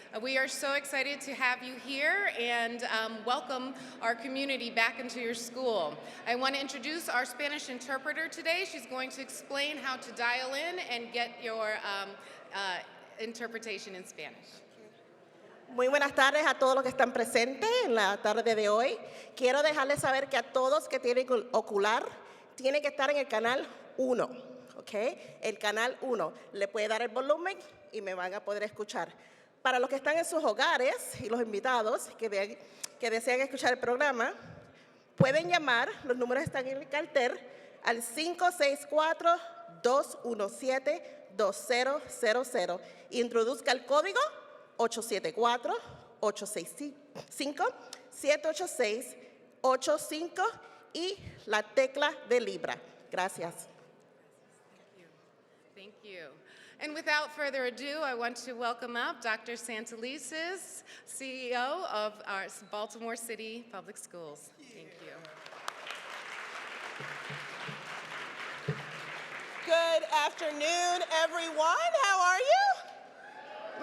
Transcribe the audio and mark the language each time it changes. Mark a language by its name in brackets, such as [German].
[English] We are so excited to have you here and welcome our community back into your school. I want to introduce our Spanish interpreter today. She's going to explain how to dial in and get your interpretation in Spanish. [Spanish] Muy buenas tardes a todos los que están presentes en la tarde de hoy. Quiero dejarles saber que a todos que tienen ocular, tienen que estar en el canal 1, ¿ok? El canal 1. Le puede dar el volumen y me van a poder escuchar. Para los que están en sus hogares y los invitados que desean escuchar el programa, pueden llamar, los números están en el cartel, al 564-217-2000. Introduzca el código 874-865-786-85 y la tecla de Libra. Gracias. [English] Thank you. And without further ado, I want to welcome up Dr. Santelises, CEO of our Baltimore City Public Schools. Thank you. Good afternoon, everyone. How are you?